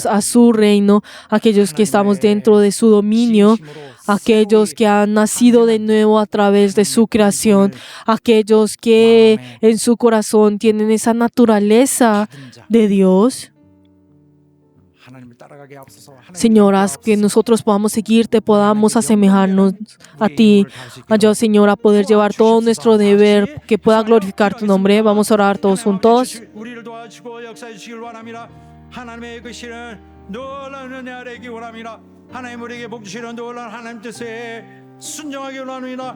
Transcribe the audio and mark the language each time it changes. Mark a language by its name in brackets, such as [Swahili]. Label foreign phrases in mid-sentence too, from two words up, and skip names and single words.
[Spanish] a su reino, aquellos que estamos dentro de su dominio, aquellos que han nacido de nuevo a través de su creación, aquellos que en su corazón tienen esa naturaleza de Dios, Señor, haz que nosotros podamos seguirte, podamos asemejarnos a ti. Ayuda, Señor, a poder llevar todo nuestro deber que pueda glorificar tu nombre. Vamos a orar todos juntos. [Korean] 우리를 도와주시고 역사해 주시길 원합니다. 하나님의 그 신은 놀라운 은혜 아래 있기 원합니다. 하나님 우리에게 복 주시는 놀라운 하나님 뜻에 순종하기 원합니다.